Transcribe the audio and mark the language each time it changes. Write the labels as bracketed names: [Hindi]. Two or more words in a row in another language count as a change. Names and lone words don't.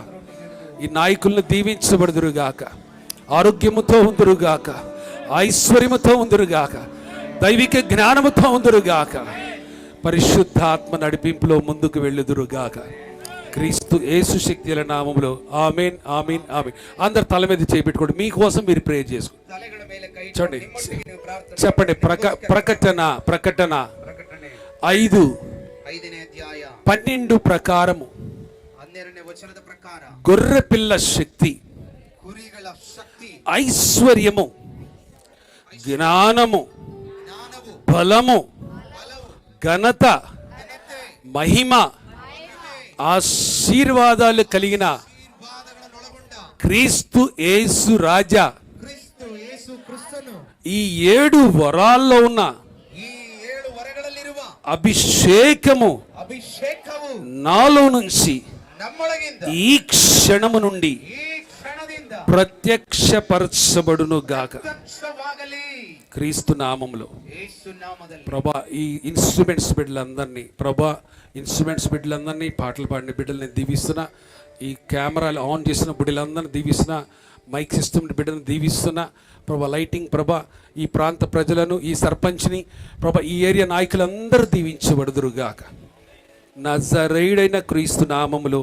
[Telugu] ఈ నాయకులను దీవించబడుదురుగాక, ఆరోగ్యముతో ఉందురుగాక, ఐశ్వర్యముతో ఉందురుగాక, దైవిక జ్ఞానముతో ఉందురుగాక, పరిశుద్ధాత్మ నడిపింపులో ముందుకు వెళ్ళుదురుగాక. క్రీస్తు యేసు శక్తిల నామములో ఆమేన్, ఆమేన్, ఆమేన్. అందరు తల మీద చేపెట్టుకోండి. మీకోసం మీరు ప్రే చేసుకోండి. [Kannada] ತಲೆಗಳ ಮೇಲೆ ಕೈ ಇಟ್ಟು [Telugu] చూడండి, [Kannada] ನಿಮ್ಮೊಟ್ಟಿಗೆ ನೀವು ಪ್ರಾರ್ಥನೆ [Telugu] చెప్పండి. ప్రకటన 5 [Kannada] 5ನೇ ಅಧ್ಯಾಯ [Telugu] 12 ప్రకారము [Kannada] 12ನೇ ವಚನದ ಪ್ರಕಾರ [Telugu] గొర్రె పిల్ల శక్తి, [Kannada] ಕುರಿಗಳ ಶಕ್ತಿ, [Telugu] ఐశ్వర్యము, జ్ఞానము, [Kannada] ಜ್ಞಾನವು, [Telugu] బలము, [Kannada] ಬಲವು, [Telugu] ఘనత, [Kannada] ಘನತೆ, [Telugu] మహిమ, ఆశీర్వాదాలు కలిగిన [Kannada] ಆಶೀರ್ವಾದಗಳನ್ನೊಳಗೊಂಡ [Telugu] క్రీస్తు యేసు రాజా [Kannada] ಕ್ರಿಸ್ತು ಯೇಸು ಕ್ರಿಸ್ತನು [Telugu] ఈ 7 వరాల్లో ఉన్న [Kannada] ಈ 7 ವರಗಳಲ್ಲಿರುವ [Telugu] అభిషేకము [Kannada] ಅಭಿಷೇಕವು [Telugu] నాలో నుంచి [Kannada] ನಮ್ಮೊಳಗಿಂದ [Telugu] ఈ క్షణము నుండి [Kannada] ಈ ಕ್ಷಣದಿಂದ [Telugu] ప్రత్యక్షపరచబడును గాక, [Kannada] ಪ್ರತ್ಯಕ್ಷವಾಗಲಿ [Telugu] క్రీస్తు నామములో. [Kannada] ಯೇಸು ನಾಮದಲ್ಲಿ. [Telugu] ప్రభా, ఈ ఇన్స్ట్రుమెంట్స్ బిడ్డలందరినీ, ప్రభా, ఇన్స్ట్రుమెంట్స్ బిడ్డలందరినీ, పాటలు పాడిన బిడ్డల్ని దీవిస్తున్నా, ఈ కెమెరాలు ఆన్ చేసిన బిడ్డలందరినీ దీవిస్తున్నా. [English] mic system [Telugu] బిడ్డను దీవిస్తున్నా ప్రభా. లైటింగ్ ప్రభా, ఈ ప్రాంత ప్రజలను, ఈ సర్పంచ్ని ప్రభా, ఈ ఏరియా నాయకులందరూ దీవించబడుదురుగాక నజరేయుడైన క్రీస్తు నామములో.